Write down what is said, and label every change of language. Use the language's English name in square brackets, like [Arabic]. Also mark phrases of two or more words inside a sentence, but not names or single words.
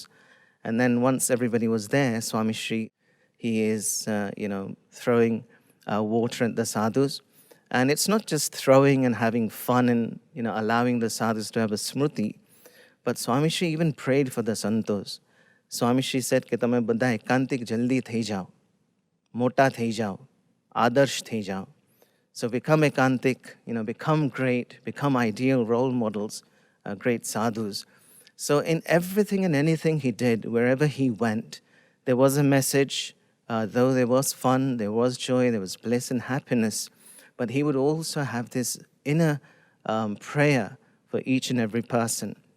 [English] And then once everybody was there, Swami Shri, he is, throwing water at the sadhus. And it's not just throwing and having fun and, allowing the sadhus to have a smriti, but Swami Shri even prayed for the santos. Swami Shri said, [Gujarati] "કે તમે બધા એકાંતિક જલદી થઈ જાઓ, મોટા થઈ જાઓ, આદર્શ થઈ જાઓ." [English] So become ekantik, become great, become ideal role models, great sadhus. So in everything and anything he did, wherever he went, there was a message. Though there was fun, there was joy, there was bliss and happiness, but he would also have this inner prayer for each and every person.